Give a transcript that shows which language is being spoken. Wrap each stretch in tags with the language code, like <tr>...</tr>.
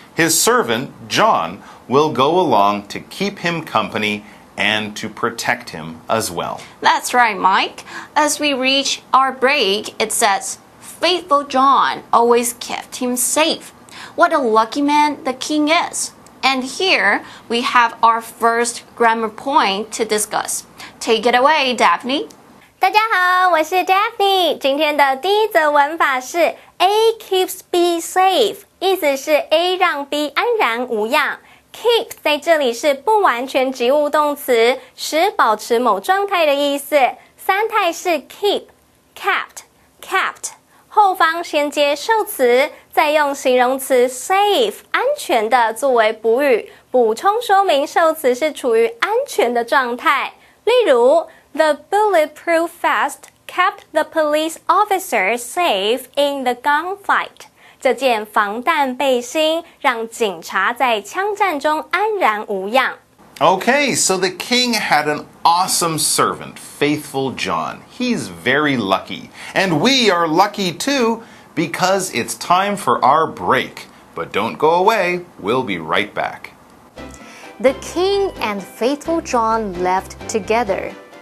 <en>His servant, John, will go along to keep him company and to protect him as well. That's right, Mike. As we reach our break, it says, Faithful John always kept him safe. What a lucky man the king is. And here we have our first grammar point to discuss. Take it away, Daphne.</en> <zh>大家好，我是 Daphne。今天的第一则文法是</zh> <en>A keeps B safe，</en> <zh>意思是 A 让 B 安然无恙。 Keep 在这里是不完全及物动词，使保持某状态的意思。三态是 keep、kept、kept， 后方先接受词，再用形容词 safe 安全的作为补语，补充说明受词是处于安全的状态。例如</zh> <en>The bulletproof vest kept the police officer safe in the gunfight.</en> <zh>这件防弹背心让警察在枪战中安然无恙。</zh> <en>Okay, so the king had an awesome servant, faithful John. He's very lucky. And we are lucky too, because it's time for our break. But don't go away, we'll be right back. The king and faithful John left together.</en>